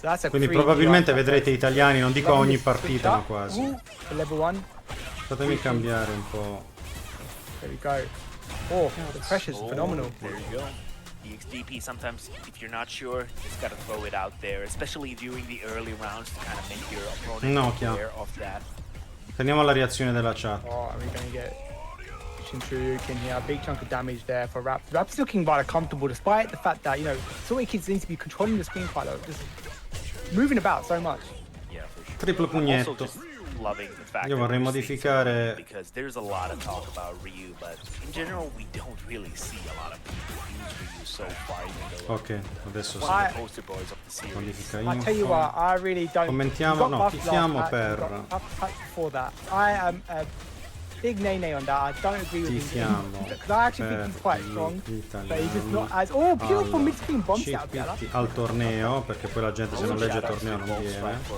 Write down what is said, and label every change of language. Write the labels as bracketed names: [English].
[Italian] Quindi probabilmente vedrete italiani, non dico ogni partita, ma quasi. Fatemi cambiare un po'. [English] There we go. Oh, the pressure's phenomenal. There you go. The XDP sometimes, if you're not sure, just gotta throw it out there, especially during the early rounds to kind of make your opponent aware of that. [Italian] Teniamo la reazione della chat. [English] Oh, are we gonna get Shinjuku here? A big chunk of damage there for Raps. Raps looking rather comfortable despite the fact that, you know, so many kids seem to be controlling the screen quite a lot. Just moving about so much. Yeah, for sure. [Italian] Triplo pugnetto. Io vorrei modificare. [English] Because there's a lot of talk about Ryu, but in general we don't really see a lot of people use Ryu so far. [Italian] Ok, adesso sì. Modifica [English] I tell you what, I really don't. [Italian] Commentiamo, no, tifiamo per. [English] For that, I am a big nay on that. I don't agree with him because I actually think he's quite strong, but he's just not as. Oh, beautiful mid-screen bomb set up. [Italian] Al torneo, perché poi la gente se non legge il torneo non viene.